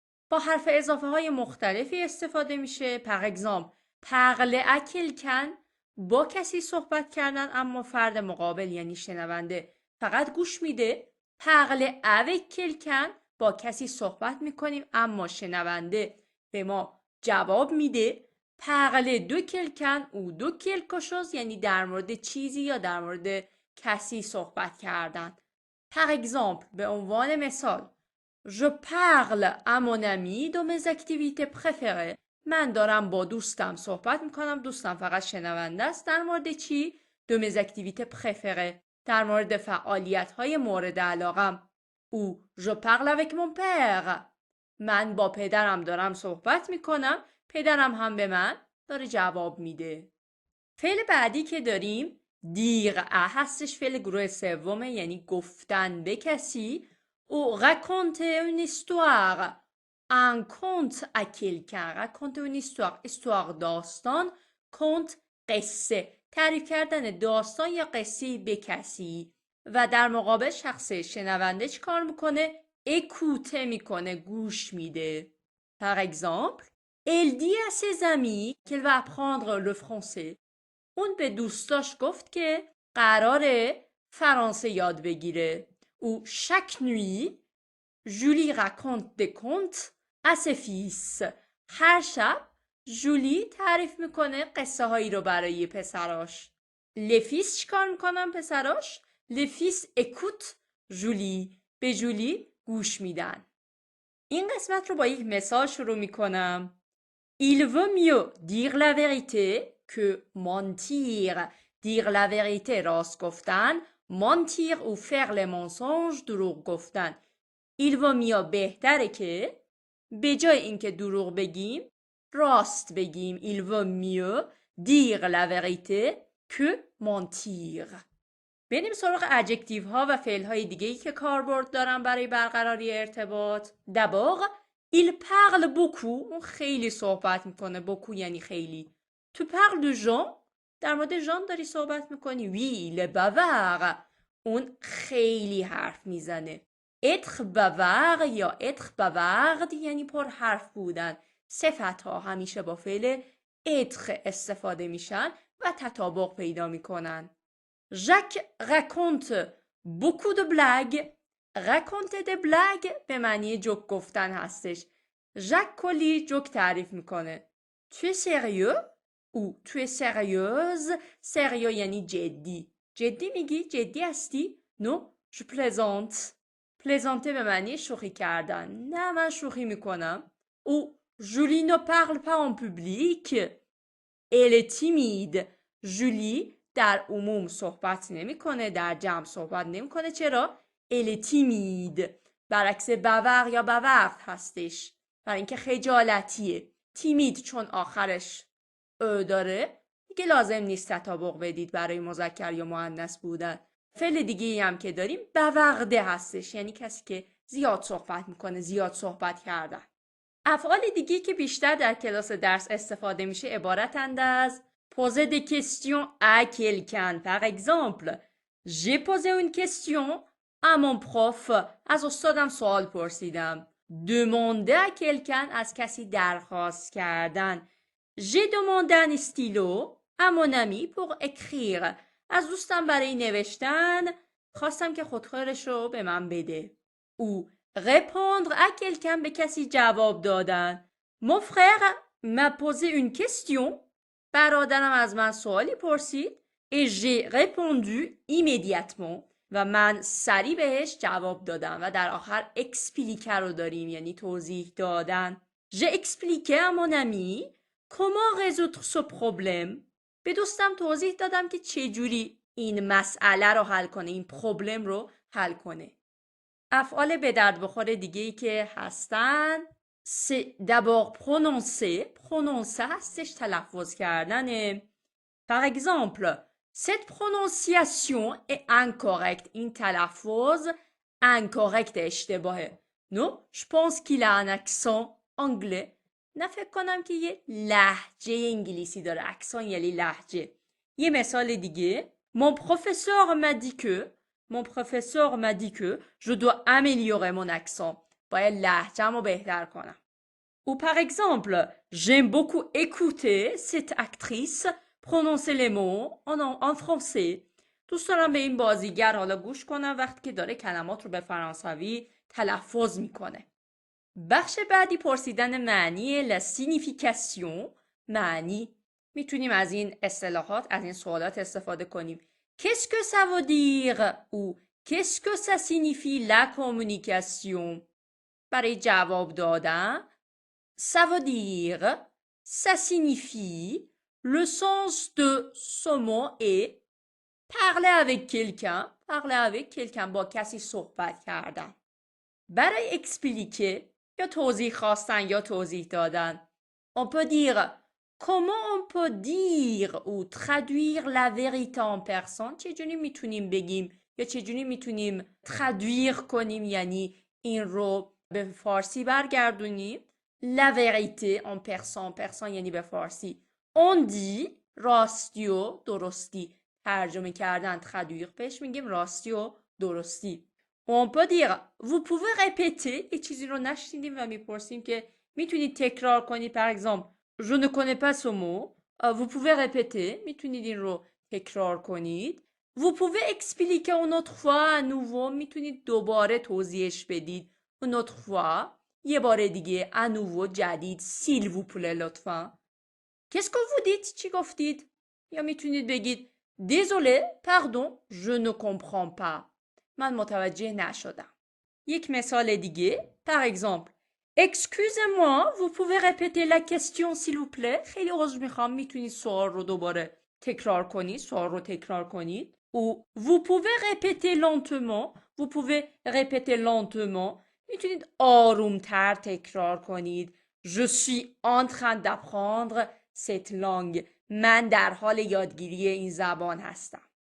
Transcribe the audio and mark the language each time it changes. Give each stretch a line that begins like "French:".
Persian: با حرف اضافه های مختلفی استفاده میشه.
French: par exemple parler à quelqu'un،
Persian: با کسی صحبت کردن اما فرد مقابل یعنی شنونده فقط گوش میده.
French: parler avec quelqu'un،
Persian: با کسی صحبت میکنیم اما شنونده به ما جواب میده.
French: parler de quelqu'un ou de quelque chose،
Persian: یعنی در مورد چیزی یا در مورد کسی صحبت کردن.
French: par exemple
Persian: به عنوان مثال
French: Je parle à mon ami de mes activités préférées.
Persian: من دارم با دوستم صحبت میکنم، دوستم فقط شنونده است. در مورد چی؟
French: de mes activités préférées،
Persian: در مورد فعالیت های مورد علاقم. او
French: je parle avec mon père،
Persian: من با پدرم دارم صحبت میکنم، پدرم هم به من داره جواب میده. فعل بعدی که داریم dire هستش، فعل گروه سومه، یعنی گفتن به کسی.
French: ou raconter une histoire، un conte à quelqu'un. raconter une histoire،
Persian: histoire داستان، conte قصه، تعریف کردن داستان یا قصه به کسی. و در مقابل شخص شنونده چی کار میکنه؟
French: écouter
Persian: میکنه، گوش میده.
French: par exemple elle dit à ses amis qu'elle va apprendre le français.
Persian: اون به دوستاش گفت که قراره فرانسه یاد بگیره.
French: ou chaque nuit Julie raconte des contes à ses fils.
Persian: هر شب جولی تعریف میکنه قصه هایی رو برای پسراش.
French: les fils
Persian: چیکار میکنن پسراش؟
French: les fils écoutent Julie،
Persian: به جولی گوش میدن. این قسمت رو با یک مثال شروع میکنم.
French: Il vaut mieux dire la vérité que mentir. dire la vérité
Persian: راست گفتن
French: mentir ou faire les mensonges
Persian: دروغ گفتن.
French: il vaut mieux
Persian: بهتره که به جای اینکه دروغ بگیم راست بگیم.
French: il vaut mieux dire la vérité que mentir.
Persian: بریم سراغ ادجکتیو ها و فعل های دیگه‌ای که کاربرد دارن برای برقراری ارتباط.
French: d'abord il parle beaucoup.
Persian: اون خیلی صحبت میکنه. beaucoup یعنی خیلی.
French: tu parles de Jean.
Persian: در مورد ژان داری صحبت میکنی.
French: oui il est bavard.
Persian: اون خیلی حرف میزنه.
French: être bavard
Persian: یا
French: être bavard
Persian: یعنی پر حرف بودن. صفت ها همیشه با فعل être استفاده میشن و تطابق پیدا میکنن.
French: Jacques raconte beaucoup de blagues. raconter des blagues
Persian: به معنی جوک گفتن هستش. ژاک کلی جوک تعریف میکنه.
French: tu es sérieux ou tu es sérieuse.
Persian: sérieux یعنی جدی. جدی میگی؟ جدی هستی؟
French: no je plaisante.
Persian: plaisante به معنی شوخی کردن. نه من شوخی میکنم.
French: ou Julie ne parle pas en public. elle est timide.
Persian: Julie در عموم صحبت نمیکنه. در جمع صحبت نمیکنه. چرا؟
French: elle est timide.
Persian: برعکس باور یا باورد هستش. برای اینکه خجالتیه. تیمید چون آخرش داره دیگه لازم نیست تطابق بدید برای مذکر یا مؤنث بودن. فعل دیگه هم که داریم باورده هستش. یعنی کسی که زیاد صحبت میکنه. زیاد صحبت کردن. افعال دیگه که بیشتر در کلاس درس استفاده میشه عبارتند از
French: poser des questions à quelqu'un. Par exemple, j'ai posé une question à mon prof.
Persian: از استادم سوال پرسیدم.
French: demander à quelqu'un
Persian: از کسی درخواست کردن.
French: j'ai demandé un stylo à mon ami pour écrire.
Persian: از دوستم برای نوشتن خواستم که خودکارش رو به من بده.
French: ou répondre à quelqu'un
Persian: به کسی جواب دادن.
French: mon frère m'a posé une question.
Persian: برادرم از من سوالی پرسید.
French: et j'ai répondu immédiatement.
Persian: و من سریع بهش جواب دادم. و در آخر expliquer رو داریم یعنی توضیح دادن.
French: j'ai expliqué à mon ami comment résoudre ce problème.
Persian: به دوستم توضیح دادم که چجوری این مسئله رو حل کنه. این پروبلم رو حل کنه. افعال به درد بخور دیگه‌ای که هستن
French: c'est d'abord prononcer.
Persian: prononcer هستش تلفظ کردنه.
French: par exemple cette prononciation est incorrecte.
Persian: این تلفظ incorrect اشتباهه.
French: non je pense qu'il a un accent anglais.
Persian: نه فکر کنم که یه لهجه انگلیسی داره. اکسان یعنی لهجه. یه مثال دیگه
French: mon professeur m'a dit que. mon professeur m'a dit que je dois améliorer mon accent.
Persian: باید لهجه‌مو رو بهتر کنم.
French: ou par exemple j'aime beaucoup écouter cette actrice prononcer les mots en français.
Persian: دوست دارم به این بازیگر حالا گوش کنم وقتی که داره کلمات رو به فرانسوی تلفظ میکنه. بخش بعدی پرسیدن معنی
French: la signification.
Persian: معنی. میتونیم از این اصطلاحات از این سوالات استفاده کنیم.
French: qu'est-ce que ça veut dire ou qu'est-ce que ça signifie la communication.
Persian: برای جواب دادن
French: ça veut dire ça signifie le sens de ce mot est parler avec quelqu'un. parler avec quelqu'un
Persian: با کسی صحبت کردن. برای expliquer یا توضیح خواستن یا توضیح دادن
French: on peut dire comment on peut dire ou traduire la vérité en personne.
Persian: چجوری میتونیم بگیم یا چجوری میتونیم traduire کنیم یعنی این رو به فارسی برگردونیم.
French: la vérité en personne.
Persian: personne یعنی به فارسی.
French: on dit
Persian: راستی و درستی. ترجمه کردن traduire بهش میگیم راستی و درستی.
French: on peut dire vous pouvez répéter.
Persian: یه چیزی رو نشنیدیم و میپرسیم که میتونید تکرار کنید.
French: par exemple je ne connais pas ce mot. vous pouvez répéter.
Persian: میتونید این رو تکرار کنید.
French: vous pouvez expliquer une autre fois à nouveau.
Persian: میتونید دوباره توضیحش بدید.
French: une autre fois
Persian: یه بار دیگه
French: à nouveau
Persian: جدید.
French: s'il vous plaît
Persian: لطفا.
French: qu'est-ce que vous dites؟
Persian: چی گفتید؟ یا میتونید بگید
French: désolé pardon je ne comprends pas.
Persian: من متوجه نشدم. یک مثال دیگه
French: par exemple excusez-moi vous pouvez répéter la question s'il vous plaît.
Persian: خیلی عذر میخوام میتونید سوال رو دوباره تکرار کنید سوال رو تکرار کنید
French: ou vous pouvez répéter lentement vous pouvez répéter lentement
Persian: میتونید آرومتر تکرار کنید
French: je suis en train d'apprendre cette langue
Persian: من در حال یادگیری این زبان هستم